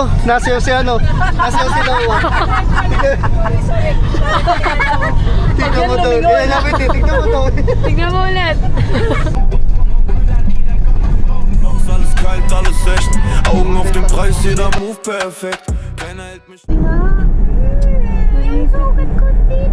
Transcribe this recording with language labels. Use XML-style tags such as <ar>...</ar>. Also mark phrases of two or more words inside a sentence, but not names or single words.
<tl>Nasa si ano? Nasa si Noah. Tignan mo to. Kakalapit eh. Tignan mo to. Tignan mo ulit.</tl> <de>Alles kalt, alles echt. Augen auf den Preis, jeder Move perfekt. Keiner hält mich.</de> <tl>Ay, sukat ko.</tl>